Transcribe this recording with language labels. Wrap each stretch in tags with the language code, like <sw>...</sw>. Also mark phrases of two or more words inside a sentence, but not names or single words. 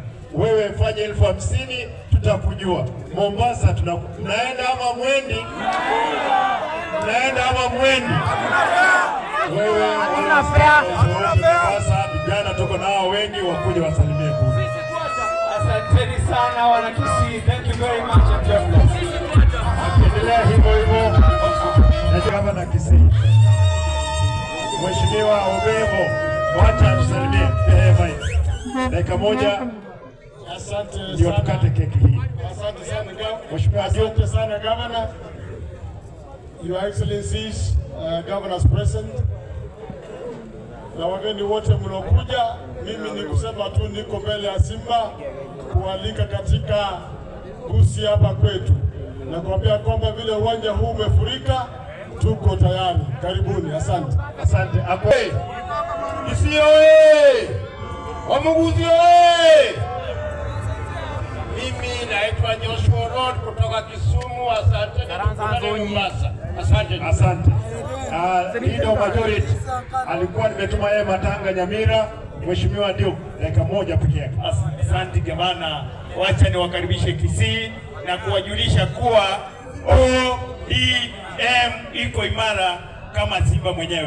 <sw>Wewe fanye 50,000 tutakujua. Mombasa tunaenda ama mwendi? Naenda ama mwendi? Wewe Mombasa vijana tuko nao wengi, wakuja wasalimie kule. Asanteni sana wana Kisii.</sw> <en>Thank you very much and God bless.</en> <sw>Endelea hivyo hivyo. Na kama na Kisii. Mheshimiwa Obebo, wacha tusalimie. Dakika moja. Asante ndio tukate keki hii. Asante sana Mheshimiwa Asante sana Governor.</sw> <en>Your Excellencies, Governors present.</en> <sw>Na wageni wote mlokuja, mimi ni kusema tu niko mbele ya Simba kualika katika busi hapa kwetu. Na kuambia kwamba vile uwanja huu umefurika, tuko tayari. Karibuni, asante. Asante. Kisii oye! Wamuguzi oye! Mimi naitwa Joshua Road kutoka Kisumu. Asante na tukutane Mombasa. Asante. Asante. Ndio majority alikuwa nimetuma yeye Matanga Nyamira. Mheshimiwa ndio dakika moja pekee yake. Asante gavana, wacha niwakaribishe Kisii na kuwajulisha kuwa ODM iko imara kama Simba mwenyewe.</sw>